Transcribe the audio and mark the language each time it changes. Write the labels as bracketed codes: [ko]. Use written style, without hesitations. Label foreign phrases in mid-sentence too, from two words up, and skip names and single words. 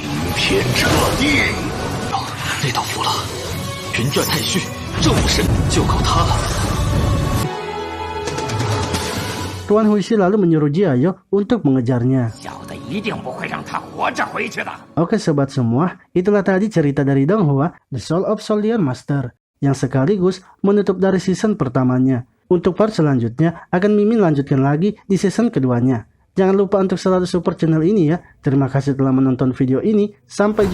[zh] 那道符了，云转太虚，这武神就靠他了。 [id] Tuan Huixi lalu menyuruh Jiayo untuk mengejarnya. [zh] 小的一定不会让他活着回去的。 [id] Oke sobat semua, itulah tadi cerita dari Donghua, The Soul of Soldier Master, yang sekaligus menutup dari season pertamanya. Untuk part selanjutnya, akan Mimin lanjutkan lagi di season keduanya. Jangan lupa untuk selalu support channel ini ya. Terima kasih telah menonton video ini.